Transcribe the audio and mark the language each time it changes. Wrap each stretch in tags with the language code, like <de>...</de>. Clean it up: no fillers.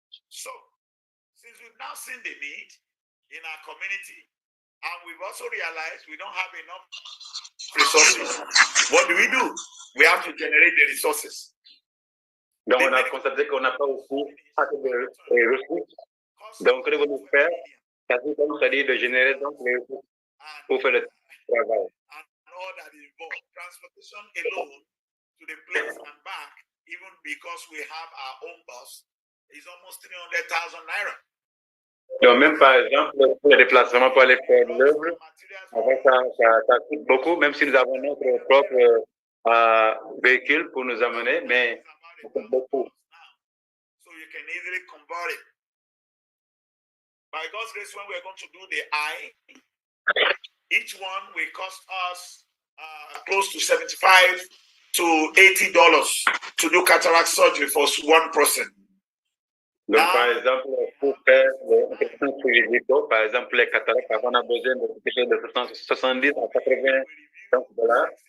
<en>So, since we've now seen the need in our community, and we've also realized we don't have enough resources, what do? We have to generate the resources.</en> <fr>Donc, on a constaté qu'on n'a pas aussi assez de ressources. Donc, ce que nous faire, c'est-à-dire de générer donc les ressources pour faire le travail.</fr> <en>And all that is involved, transportation alone to the place and back, even because we have our own bus, is almost 300,000 naira.</en> <fr>Donc, même par exemple, pour les déplacements pour aller faire l'œuvre, ça coûte beaucoup, même si nous avons notre propre véhicule pour nous amener, mais ça coûte beaucoup.</fr> <en>So you can easily convert it. By God's grace, when we're going to do the eye, each one will cost us close to $75 to $80 to do cataract surgery for one person.</en> <fr>Donc, par exemple, pour faire les questions sur les vidéos, par exemple, les cataractes, on a besoin de quelque chose de 70 à 80 dollars.</fr>